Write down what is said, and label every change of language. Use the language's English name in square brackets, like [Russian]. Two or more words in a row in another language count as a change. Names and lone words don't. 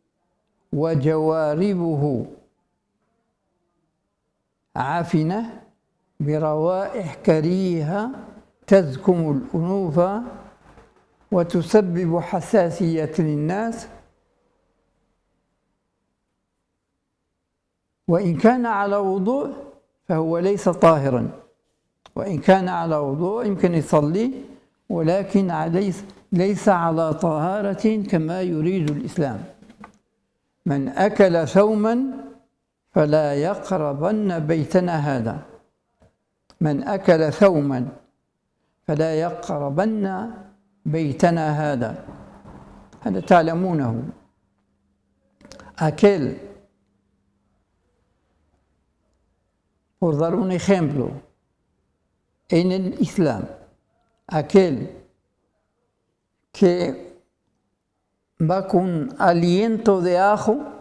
[Arabic] وجواربه عفنة بروائح كريهة تزكم الأنوف وتسبب حساسية للناس، وإن كان على وضوء فهو ليس طاهرا، وإن كان على وضوء يمكن يصلي، ولكن ليس على طهارة كما يريد الإسلام. من أكل ثوما فلا يقربن بيتنا هذا. من أكل ثوما فلا يقربن بيتنا هذا. هذا تعلمونه. [Spanish] Aquel, por dar un ejemplo, en el Islam, aquel que va con aliento de ajo,